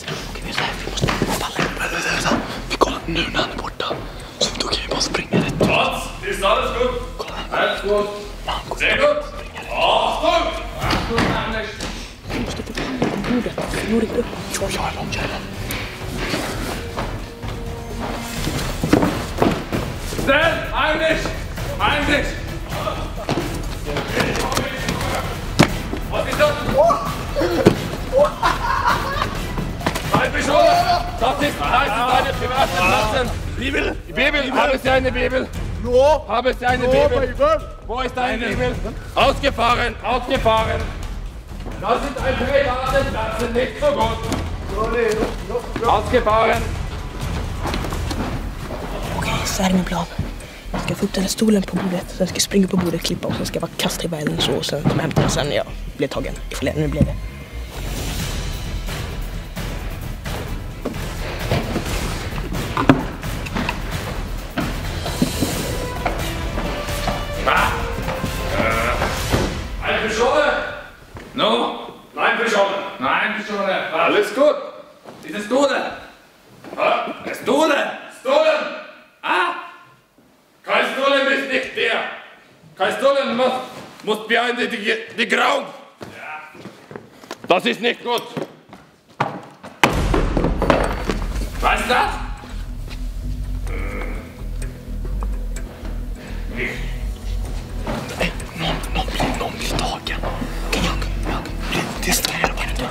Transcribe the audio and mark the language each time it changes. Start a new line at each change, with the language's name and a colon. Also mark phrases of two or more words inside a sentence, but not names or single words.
Swedish: Okej, vi är där. Vi måste falla. Vi kollar nu när han är borta. Så då kan vi bara springa rätt. Mats,
German: ist alles gut? Alles gut. Sehr gut. Achtung! Achtung, Anders.
Swedish: Vi måste få fram den på bordet. Bordet upp. Jag är långt, jag är långt.
German: Schnell! Eigentlich! Eigentlich! Was ist das? Nein, Bischof! Das ist eine private Platz. Bibel! Bibel! Haben Sie eine Bibel? Ja. Haben Sie eine Bibel? Wo ist deine Bibel? Ausgefahren! Ausgefahren! Das ist ein privater Platz, nicht so gut. Ausgefahren!
Swedish: Okej, så här är min plan. Jag ska få upp den här stolen på bordet, sen ska jag springa på bordet, klippa och sen ska jag bara kasta iväg den så och sen kommer jag hämta den sen jag blir tagen. Nu blir det.
German: Eine Pistole? No? Nein, Pistole. Nein, Pistole. Alles gut. Diese Stole. Stole. Stolen. Ah. Kein Stolen ist nicht der. Kein Stolen muss
English: behind the ground.
German: Das ist nicht gut. Was ist das?
Swedish: Någon blir tagen. Okej, jag blir distraherad på det.